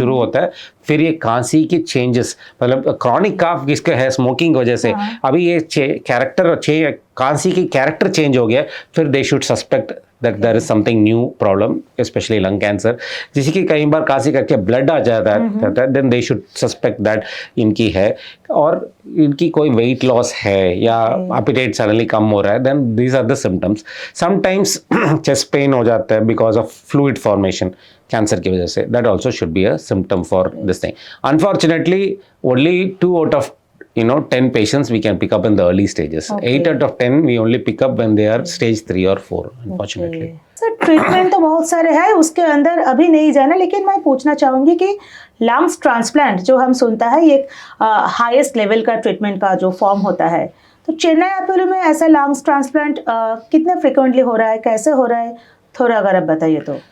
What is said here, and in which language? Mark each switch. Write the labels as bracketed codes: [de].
[hi] शुरू होता है, फिर ये खांसी के चेंजेस, मतलब क्रॉनिक काफ किसका है स्मोकिंग वजह से, अभी ये कैरेक्टर खांसी की कैरेक्टर चेंज हो गया, फिर [en] they should suspect that there is something new problem, especially lung cancer, [hi] जिसी की कई बार खांसी करके ब्लड आ जाता है, [en] then they should suspect that [hi] इनकी है, और इनकी कोई weight loss है या appetite suddenly कम हो रहा है, [en] then these are the symptoms. Sometimes chest pain [hi] हो जाता है [en] because of fluid formation [hi] cancer की वजह से, [en] that also should be a symptom for this thing. Unfortunately, only 2 out of 10 patients we can pick up in the early stages. 8 out of 10 we only pick up when they are stage 3 or 4, unfortunately. [hi] Sir treatment तो बहुत सारे हैं, उसके अंदर अभी नहीं जाना, लेकिन मैं पूछना चाहूँगी कि लंग्स ट्रांसप्लांट जो हम सुनता है ये हाईएस्ट लेवल का ट्रीटमेंट का जो फॉर्म होता है, तो चेन्नई अपोलो में ऐसा लंग्स ट्रांसप्लांट कितने फ्रिक्वेंटली हो रहा है, कैसे हो रहा है, थोड़ा अगर आप बताइए तो।